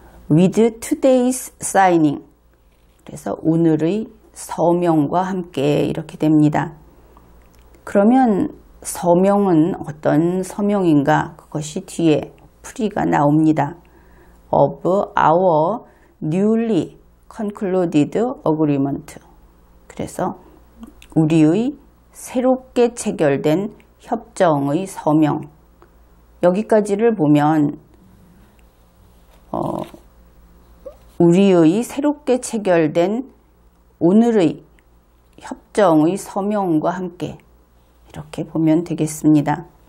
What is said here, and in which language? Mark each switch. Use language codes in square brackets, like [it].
[en] With today's signing. [ko] 그래서 오늘의 서명과 함께 이렇게 됩니다. 그러면 서명은 어떤 서명인가? 그것이 뒤에 풀이가 나옵니다. [en] Of our newly concluded agreement. [ko] 그래서 우리의 새롭게 체결된 협정의 서명. 여기까지를 보면 우리의 새롭게 체결된 오늘의 협정의 서명과 함께 이렇게 보면 되겠습니다.